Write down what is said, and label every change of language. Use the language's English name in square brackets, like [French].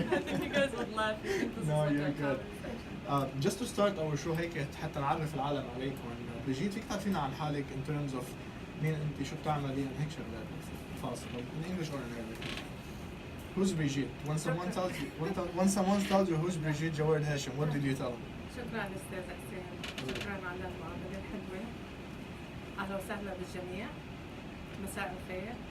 [English] I think you guys would laugh. You think this No, is like you're a good. conversation. Just to start our show [Arabic] هيك حتى نعرف العالم عليكم. بيجيت فيك تعرفينا عن حالك [English] in terms of [Arabic] مين انت، شو بتعملي، يعني هيك شغلات فاصل [English] in English or in Arabic. Who's Brigitte? When someone tells you who's Brigitte Jawad Hachem, what did you tell them? [Arabic] شكرا أستاذ حسين، شكرا على المقابلة الحلوة. أهلا وسهلا بالجميع، مساء الخير.